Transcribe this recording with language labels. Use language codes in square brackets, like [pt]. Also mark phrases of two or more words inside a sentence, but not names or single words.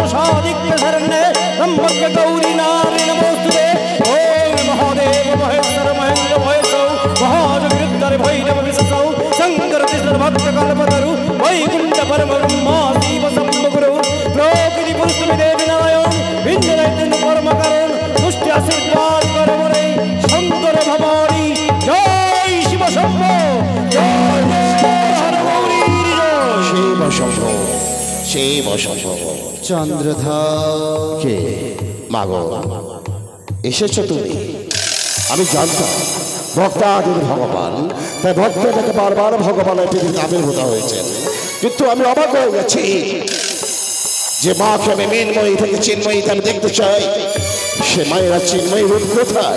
[sa] साधिक्य शरण्ये त्र्यंबक गौरी नारायणी नमोस्तुते ओम महादेव महेश्वर महेंद्र भयसौ महाजगृद्धर भैरव विससौ शंकर कृष्ण भक्त कल्पतरु वैकुंठ परम ब्रह्मा शिव शंभुगुरु प्रकृति पुरुष देवी नारायण भिन्न दैत्यन परम करुण दुष्ट आशीर्वाद करमुरे शंकर भवानी जय शिव शंभो जय हर गौरी शिव शंभो शिव शंभो चंद्रधा [bn] কে মাগো এসেছো তুমি? আমি জানতাম ভক্তাদির ভগবান, তাই ভক্তটাকে বারবার ভগবানের পৃথিবীতে আবির্ভূত হয়েছেন। কিন্তু আমি অবাক হয়ে গেছি যে মাকে আমি মৃন্ময়ী থেকে চিন্ময়ীতে আমি দেখতে চাই, সে মায়েরা চিন্ময়ী রূপ কোথায়?